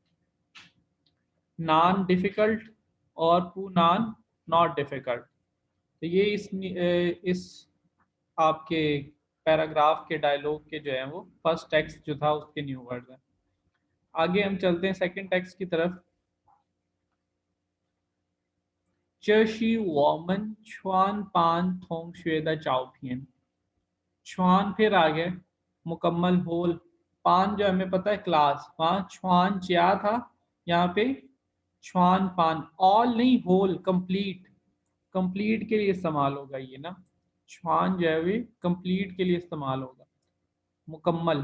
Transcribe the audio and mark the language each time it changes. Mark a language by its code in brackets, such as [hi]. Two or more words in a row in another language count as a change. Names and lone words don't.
[hi] नॉन डिफिकल्ट और [zh] 不难 [en] not difficult. [hi] तो ये इस आपके पैराग्राफ के डायलॉग के जो है वो [en] first text [hi] जो था उसके [en] new words [hi] हैं। आगे हम चलते हैं [en] second text [hi] की तरफ। [zh] 这是我们全班同学的照片। [hi] छुआन फिर आ गए, मुकम्मल होल। पान जो हमें पता है क्लास, वहाँ छुआन क्या था, यहाँ पे [zh] 全班, [hi] ऑल नहीं होल, कंप्लीट। कंप्लीट के लिए इस्तेमाल होगा ये ना, छुआन जो है वे कंप्लीट के लिए इस्तेमाल होगा, मुकम्मल।